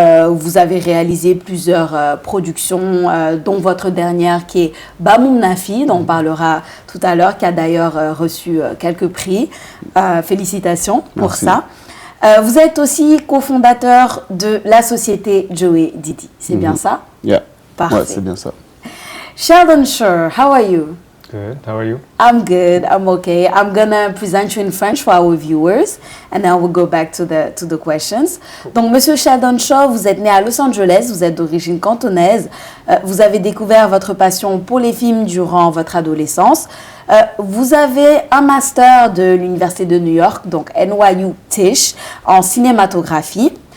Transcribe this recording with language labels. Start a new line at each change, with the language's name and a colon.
French: Vous avez réalisé plusieurs productions, dont votre dernière qui est Bamoum Nafi, dont on parlera tout à l'heure, qui a d'ailleurs reçu quelques prix. Félicitations pour ça. Vous êtes aussi cofondateur de la société Joe Didi, c'est bien ça?
English: Yeah.
French: Parfait. Ouais, c'est bien ça.
English: Sheldon Shur, how are you? Good. How are you? I'm good. I'm okay. I'm gonna present you in French for our viewers, and then we'll go back to the questions.
French: Donc, Monsieur Sheldon Shaw, vous êtes né à Los Angeles. Vous êtes d'origine cantonaise. Vous avez découvert votre passion pour les films durant votre adolescence. Vous avez un master de l'Université de New York, donc NYU Tisch, en cinématographie.